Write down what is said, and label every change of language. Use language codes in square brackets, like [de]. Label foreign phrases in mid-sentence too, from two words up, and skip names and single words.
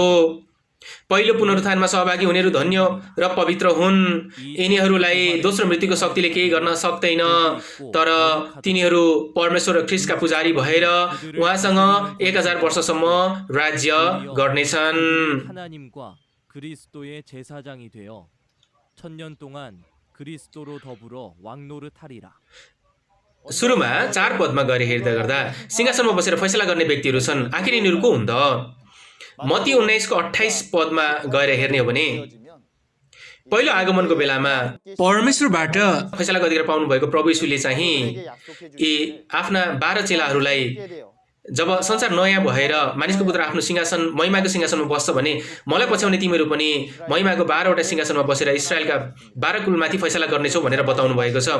[ne] पहिलो पुनरुत्थानमा सहभागी हुनेहरू धन्य र पवित्र हुन्। यिनीहरूलाई दोस्रो मृत्युको शक्तिले केही गर्न सक्दैन। तर तिनीहरू परमेश्वर र ख्रिस्टका पुजारी भएर उहाँसँग 1000 वर्षसम्म राज्य गर्नेछन्। [ko] 그리스도의 제사장이 되어 천년 동안 그리스도로 더불어 왕노릇 하리라. [ne] सुरुमा 4 पदमा गएर हेर्दा गर्दा सिंहासनमा बसेर फैसला गर्ने व्यक्तिहरू छन्। आखिर यिनीहरू को हुन् त? मत्ती 19:28 पदमा गएर हेर्ने हो भने पहिलो आगमनको बेलामा परमेश्वरबाट फैसला अधिकार पाउनु भएको प्रभु येशूले चाहिँ यी आफ्ना 12 चेलाहरूलाई जब संसार नयाँ भएर मानिसको पुत्र आफ्नो सिंहासन महिमाको सिंहासनमा बस्छ भने मलाई पछ्याउने तिमीहरू पनि महिमाको 12 वटा सिंहासनमा बसेर इस्राएलका 12 कुलमाथि फैसला गर्नेछौ भनेर बताउनु भएको छ।